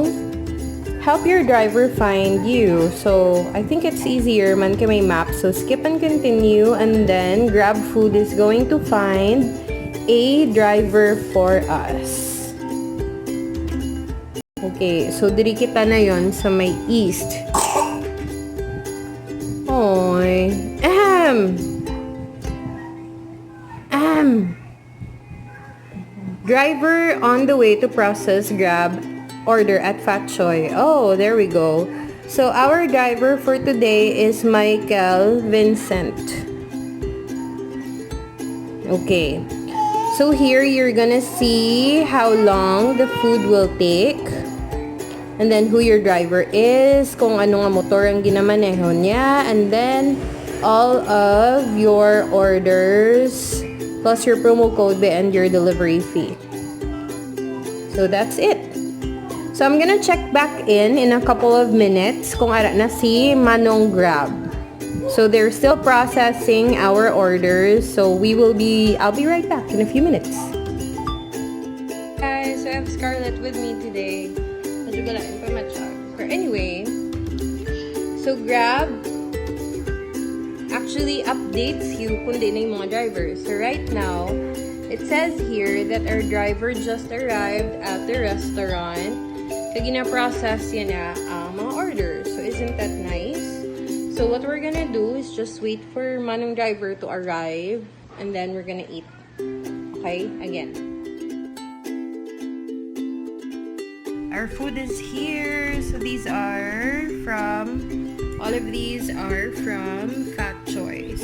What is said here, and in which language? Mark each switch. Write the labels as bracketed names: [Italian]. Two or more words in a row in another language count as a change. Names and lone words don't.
[English] Help your driver find you. So I think it's easier [Hiligaynon] man kay may [English] map. So skip and continue, and then Grab Food is going to find a driver for us. [Hiligaynon] Okay, so diri kita na yon sa may east. Oy. [English] Driver on the way to process Grab order at Fat Choy. Oh, there we go. So our driver for today is Michael Vincent. Okay. So here you're gonna see how long the food will take. And then who your driver is, [Hiligaynon] kung ano nga motor ang ginamaneho niya, [English] and then all of your orders plus your promo code and your delivery fee. So that's it. So I'm gonna check back in a couple of minutes [Hiligaynon] kung ara na si Manong Grab. [English] So they're still processing our orders, so I'll be right back in a few minutes. Guys, so I have Scarlett with me today. But anyway, so Grab actually updates you [Hiligaynon] kung di na yung mga drivers. [English] So right now, it says here that our driver just arrived at the restaurant. [Hiligaynon] Kaya gina-process yan na mga orders. [English] So isn't that nice? So what we're gonna do is just wait for Manong driver to arrive, and then we're gonna eat. Okay? Again. Our food is here. So these are from All of these are from Fat Choice.